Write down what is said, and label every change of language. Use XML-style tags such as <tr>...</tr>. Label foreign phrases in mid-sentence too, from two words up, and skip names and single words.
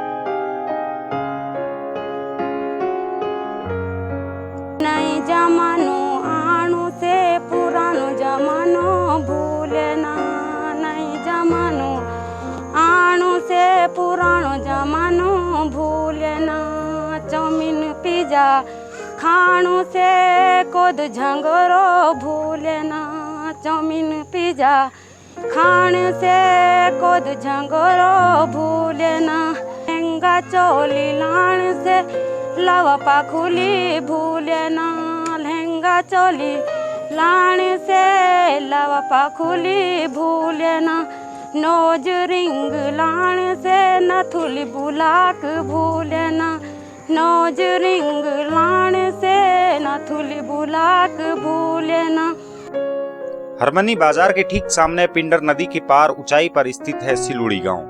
<gbm>नई जमानो आणु से पुरानो जमानो भूलना, नई जमानो आणु से पुरानो जमानो भूलना। चाउमीन पिज्जा खाणो से कोद झंगोरो भूलना, चाउमीन पिज्जा खाने से कोद झंगोरो भूलना। लहंगा चोली लाण से लवपा खुली भूले ना, लहंगा चोली लाण से लवपा खुली भूले ना,</gbm> <en>nose ring</en> <gbm>लाण से नथुली बुलाक भूले ना,</gbm> <en>nose ring</en> <gbm>लाण से नथुली बुलाक भूले ना।</gbm> <hi>हरमनी बाजार के ठीक सामने पिंडर नदी के पार ऊंचाई पर स्थित है सिलोड़ी गांव।</hi>